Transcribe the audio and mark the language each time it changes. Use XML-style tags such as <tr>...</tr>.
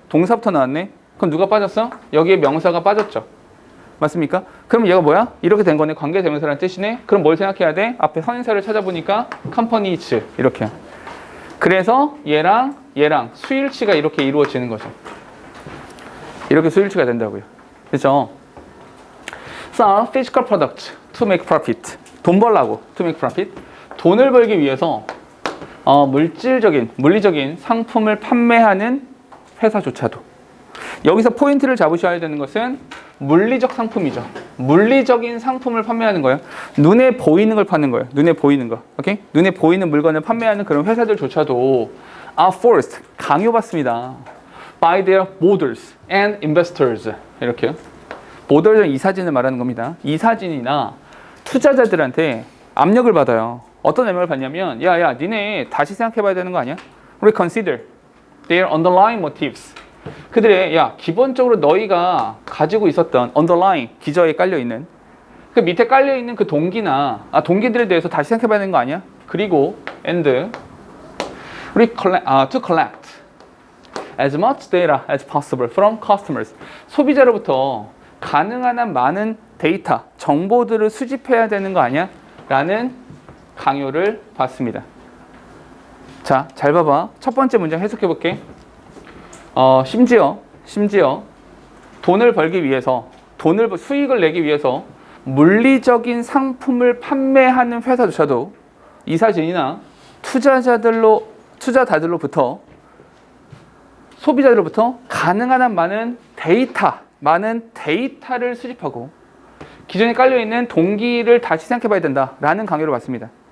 <ko>동사부터 나왔네. 그럼 누가 빠졌어? 여기에 명사가 빠졌죠. 맞습니까? 그럼 얘가 뭐야? 이렇게 된 거네. 관계 대명사라는 뜻이네. 그럼 뭘 생각해야 돼? 앞에 선행사를 찾아보니까 companies 이렇게. 그래서 얘랑 수일치가 이렇게 이루어지는 거죠. 이렇게 수일치가 된다고요. 그렇죠?</ko> <en>Sell physical products to make profit.</en> <ko>돈 벌라고</ko> <en>to make profit.</en> <ko>돈을 벌기 위해서 물리적인 상품을 판매하는 회사조차도. 여기서 포인트를 잡으셔야 되는 것은 물리적 상품이죠. 물리적인 상품을 판매하는 거예요. 눈에 보이는 걸 파는 거예요. 눈에 보이는 거. 오케이? 눈에 보이는 물건을 판매하는 그런 회사들조차도</ko> <en>are forced,</en> <ko>강요받습니다.</ko> <en>by their holders and investors.</en> <ko>이렇게요. holders 이 사진을 말하는 겁니다. 이 사진이나 투자자들한테 압력을 받아요. 어떤 압력을 받냐면 야, 니네 다시 생각해봐야 되는 거 아니야?</ko> <en>Reconsider their underlying motives.</en> <ko>그들의 기본적으로 너희가 가지고 있었던 underlying 기저에 깔려있는 그 밑에 깔려있는 그 동기나 동기들에 대해서 다시 생각해봐야 되는 거 아니야?</ko> <en>그리고 and to collect as much data as possible from customers.</en> <ko>소비자로부터 가능한 한 많은 데이터, 정보들을 수집해야 되는 거 아니야? 라는 강요를 받습니다. 자, 잘 봐봐. 첫 번째 문장 해석해 볼게. 심지어 돈을 벌기 위해서 수익을 내기 위해서 물리적인 상품을 판매하는 회사조차도 이 사진이나 투자자들로부터 소비자들로부터 가능한 한 많은 데이터를 수집하고 기존에 깔려있는 동기를 다시 생각해봐야 된다라는 강요를 받습니다.</ko>